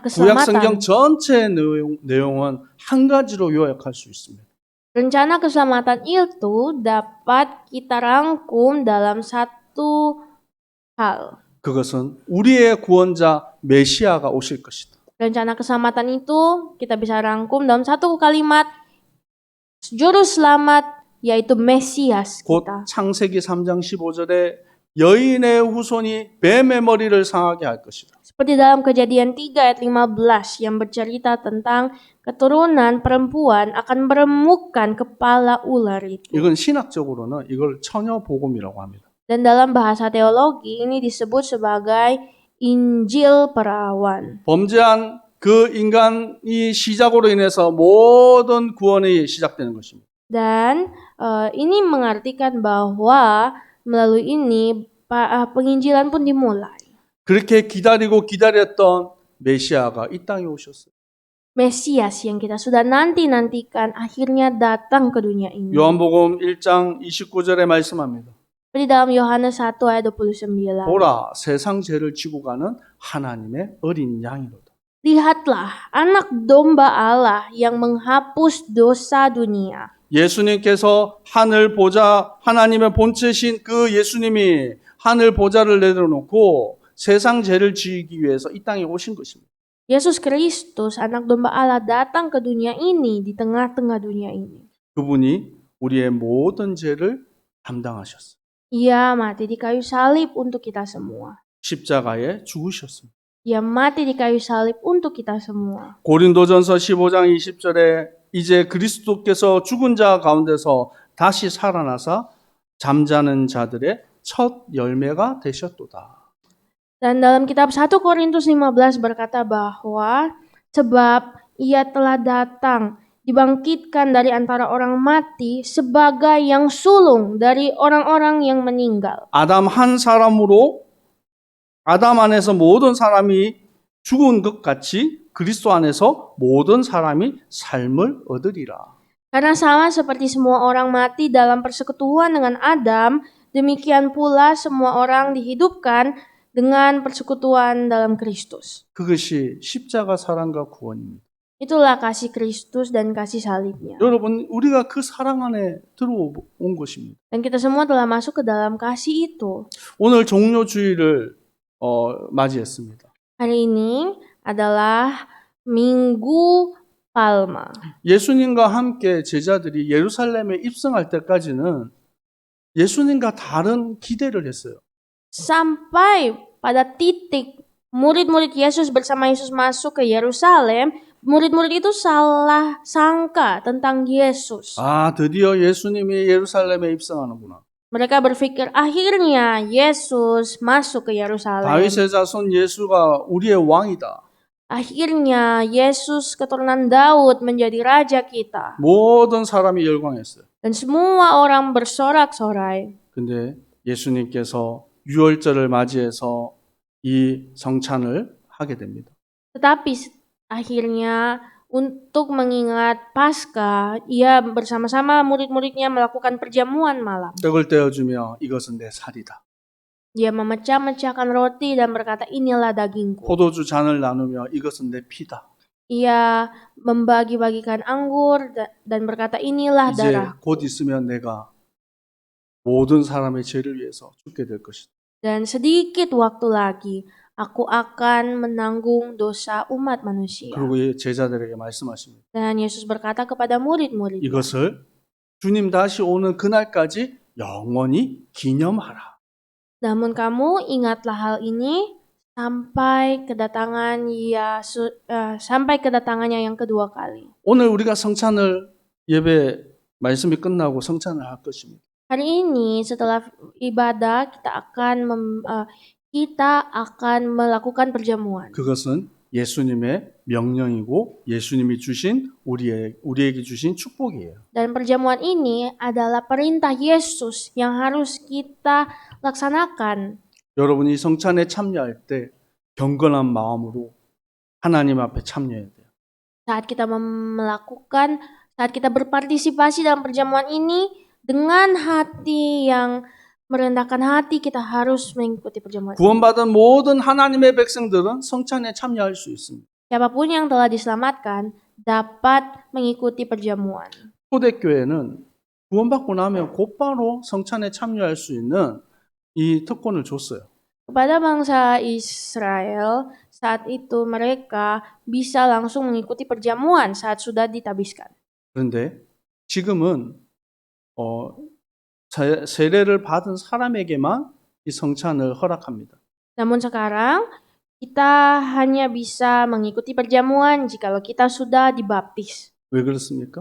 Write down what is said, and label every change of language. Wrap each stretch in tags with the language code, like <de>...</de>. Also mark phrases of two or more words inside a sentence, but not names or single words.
<ko>구약 성경 keselamatan. 전체 내용은 한 가지로 요약할 수 있습니다.</ko> <id>Rencana keselamatan itu dapat kita rangkum dalam satu hal.</id> <ko>그것은 우리의 구원자 메시아가 오실 것이다.</ko> <id>Rencana keselamatan itu kita bisa rangkum dalam satu kalimat, juru selamat yaitu Mesias 곧 kita.</id> <ko>창세기 3장 15절에 여인의 후손이 뱀의 머리를 상하게 할 것이다.</ko> <id>Seperti dalam Kejadian 3 ayat 15 yang bercerita tentang keturunan perempuan akan meremukkan kepala ular itu.</id> <ko>이건 신학적으로는 이걸 처녀 복음이라고 합니다.</ko> <id>Dan dalam bahasa teologi ini disebut sebagai Injil perawan.</id> <ko>범죄한 그 인간이 시작으로 인해서 모든 구원이 시작되는 것입니다.</ko> <id>Dan ini mengartikan bahwa melalui ini penginjilan pun dimulai.</id> <ko>그렇게 기다리고 기다렸던 메시아가 이 땅에 오셨어요.</ko> <id>Mesias yang kita sudah nanti-nantikan akhirnya datang ke dunia ini.</id> <ko>요한복음 1장 29절에 말씀합니다.</ko> <id>Seperti dalam Yohanes 1 ayat 29.</id> <ko>보라, 세상 죄를 지고 가는 하나님의 어린 양이로다.</ko> <id>Lihatlah anak domba Allah yang menghapus dosa dunia.</id> <ko>예수님께서 하늘 보좌, 하나님의 본체신 그 예수님이 하늘 보좌를 내려놓고 세상 죄를 지기 위해서 이 땅에 오신 것입니다.</ko> <id>Yesus Kristus, anak domba Allah datang ke dunia ini, di tengah-tengah dunia ini.</id> <ko>그분이 우리의 모든 죄를 담당하셨어요.</ko> <id>Ia mati di kayu salib untuk kita semua.</id> <ko>십자가에 죽으셨습니다.</ko> <id>Ia mati di kayu salib untuk kita semua.</id> <ko>고린도전서 15장 20절에 이제 그리스도께서 죽은 자 가운데서 다시 살아나사 잠자는 자들의 첫 열매가 되셨도다.</ko> <id>Dan dalam kitab 1 Korintus 15 berkata bahwa sebab ia telah datang dibangkitkan dari antara orang mati sebagai yang sulung dari orang-orang yang meninggal.</id> <ko>아담 한 사람으로 아담 안에서 모든 사람이 죽은 것 같이 그리스도 안에서 모든 사람이 삶을 얻으리라.</ko> <id>Karena sama seperti semua orang mati dalam persekutuan dengan Adam, demikian pula semua orang dihidupkan dengan persekutuan dalam Kristus.</id> <ko>그것이 십자가 사랑과 구원입니다.</ko> <id>Itulah kasih Kristus dan kasih salibnya.</id> <ko>여러분, 우리가 그 사랑 안에 들어온 것입니다.</ko> <id>Dan kita semua telah masuk ke dalam kasih itu.</id> <ko>오늘 종료주의를 맞이했습니다.</ko> <id>Hari ini adalah Minggu Palma.</id> <ko>예수님과 함께 제자들이 예루살렘에 입성할 때까지는 예수님과 다른 기대를 했어요.</ko> <id>Sampai pada titik murid-murid Yesus bersama Yesus masuk ke Yerusalem, murid-murid itu salah sangka tentang Yesus.</id> <ko>아, 드디어 예수님이 예루살렘에 입성하는구나.</ko> <id>Mereka berpikir akhirnya Yesus masuk ke Yerusalem.</id> <ko>다윗의 자손 예수가 우리의 왕이다.</ko> <id>Akhirnya Yesus keturunan Daud menjadi raja kita.</id> <ko>모든 사람이 열광했어요.</ko> <id>Dan semua orang bersorak-sorai.</id> <ko>근데 예수님께서 유월절을 맞이해서 이 성찬을 하게 됩니다.</ko> <id>Tetapi akhirnya untuk mengingat Paskah, ia bersama-sama murid-muridnya melakukan perjamuan malam.</id> <ko>떡을 떼어주며 이것은 내 살이다.</ko> <id>Dia memecah-mecahkan roti dan berkata, inilah dagingku.</id> <ko>포도주 잔을 나누며 이것은 내 피다.</ko> <id>Ia membagi-bagikan anggur dan berkata, inilah 이제 darah.</id> <ko>곧 있으면 내가 모든 사람의 죄를 위해서 죽게 될 것이다.</ko> <id>Dan sedikit waktu lagi, aku akan menanggung dosa umat manusia.</id> <ko>그리고 제자들에게 말씀하십니다.</ko> <id>Dan Yesus berkata kepada murid-murid,</id> <ko>이것을 주님 다시 오는 그날까지 영원히 기념하라.</ko> <id>namun kamu ingatlah hal ini sampai kedatangannya yang kedua kali.</id> <ko>오늘 우리가 성찬을 예배 말씀이 끝나고 성찬을 할 것입니다.</ko> <id>Hari ini setelah ibadah kita akan melakukan perjamuan.</id> <ko>그것은 예수님의 명령이고 예수님이 주신 우리에게 주신 축복이에요.</ko> <id>Dan perjamuan ini adalah perintah Yesus yang harus kita laksanakan.</id> <ko>여러분이 성찬에 참여할 때 경건한 마음으로 하나님 앞에 참여해야 돼요.</ko> <id>Saat kita berpartisipasi dalam perjamuan ini dengan hati yang merendahkan hati, kita harus mengikuti perjamuan.</id> <ko>구원받은 모든 하나님의 백성들은 성찬에 참여할 수 있습니다.</ko> <id>Siapapun yang telah diselamatkan dapat mengikuti perjamuan.</id> <ko>초대교회는 구원받고 나면 곧바로 성찬에 참여할 수 있는 이 특권을 줬어요.</ko> <id>Kepada bangsa Israel, saat itu mereka bisa langsung mengikuti perjamuan saat sudah ditabiskan.</id> <ko>그런데 지금은 세례를 받은 사람에게만 이 성찬을 허락합니다.</ko> <id>Namun sekarang kita hanya bisa mengikuti perjamuan jikalau kita sudah dibaptis.</id> <ko>왜 그렇습니까?</ko>